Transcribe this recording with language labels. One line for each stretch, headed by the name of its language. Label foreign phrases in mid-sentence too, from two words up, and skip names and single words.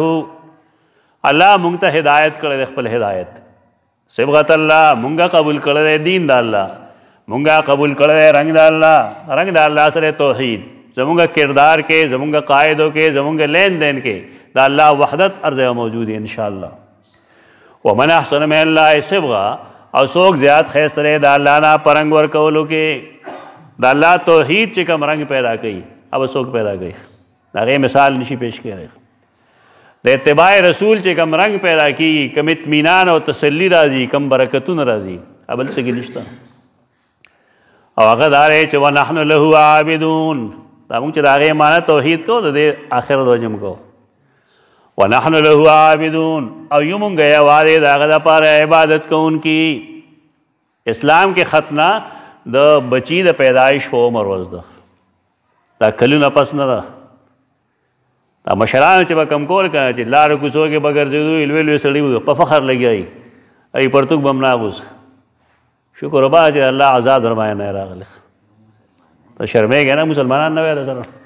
Pashto: الله مونږ ته هدایت کړی دی خپل هدایت
Arabic: صبغت الله
Pashto: مونږه قبول کړی دی دین د الله مونږه قبول کړی دی رنګ د الله رنګ د الله سره توحید زمونږ کردار کې زمونږ قاعدو کې زمونږ لین دین کې د الله وحدت ارزه موجود دی انشاءالله
Arabic: ومن احسن من الله صبغه
Pashto: او څوک زیات ښایسته دی د الله نه په رنګ ورکولو کې د الله توحید چې کوم رنګ پیدا کوي هغه څوک پیدا کوي د هغې مثال نشي پیش کړی د اتباع رسول چې کوم رنګ پیدا کېږي کوم اطمینان او تسلي راځي کوم برکتونه راځي بل څه کې نشته او هغه دا دی چې
Arabic: ونحن له عابدون
Pashto: دا مونږ چې د هغې معنی توحید کوو د دې آخرت وجه م کوو
Arabic: ونحن له عابدون
Pashto: او یو مونږ یوازې د هغه دپاره عبادت کوونکي اسلام کې ختنه د بچي د پیدایش په عمر ورځ ده دا کلونه پس نه ده دا مشرانو چې به کم کول که چې لارو کوڅو کې به ګرځېدو لوی لوی سړي به په فخر لګیایي ای پرتوګ به هم نه اغوست شکر وبا چې الله عذاب در باندې نه راغلی ته شرمېږې نه مسلمانان نه وی درسره